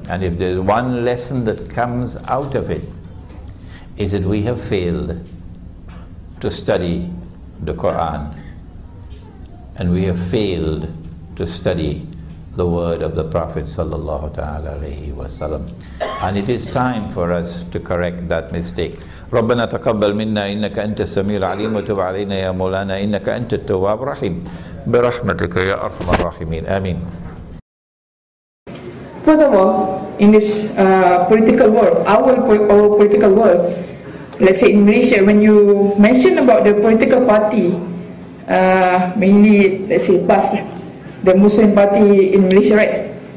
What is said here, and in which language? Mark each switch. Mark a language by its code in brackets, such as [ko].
[en] And if there's one lesson that comes out of it, is that we have failed to study the Quran, and we have failed to study the word of the Prophet sallallahu ta'ala alayhi wa sallam. And it is time for us to correct that mistake. [ar] ربنا تقبل منا إنك أنت السميع العليم وتب علينا يا مولانا إنك أنت التواب الرحيم برحمتك يا أرحم الراحمين آمين. [en] First of all, in this political world, our political world, let's say in Malaysia, when you mention about the political party, mainly, let's say, PAS, the Muslim party in Malaysia, right?